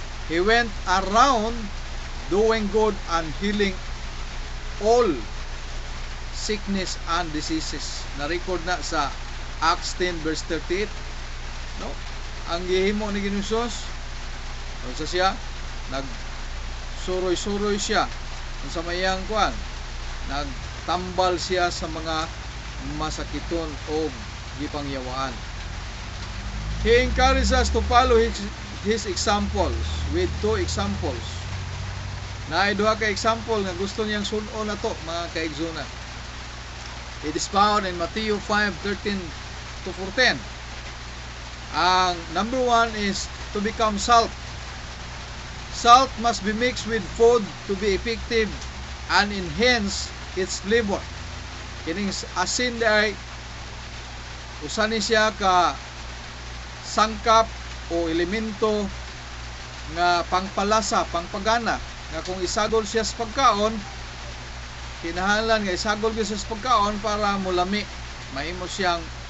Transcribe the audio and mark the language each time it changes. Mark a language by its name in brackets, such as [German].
[English] He went around doing good and healing all sickness and diseases. [Cebuano] Na-record na sa Acts 10 verse 38. No? Ang gihimo ni Ginoong Hesus, unsa siya? Nagsuroy-suroy siya sa mayang kuan. Nagtambal siya sa mga masakiton o gipangyawaan. [English] He encourages us to follow his examples with two examples. [Cebuano] Naay duha ka example nga gusto niyang sun-on nato mga kaigsunan. [English] It is found in Matthew 5:13 to 14. Ang number 1 is to become salt. Salt must be mixed with food to be effective and enhance its flavor. [Cebuano] Kining asin ay usa ni siya ka sangkap o elemento nga pangpalasa, pangpagana, nga kung isagol siya sa pagkaon, kinahanglan nga isagol siya sa pagkaon para mulami, mahimo siyang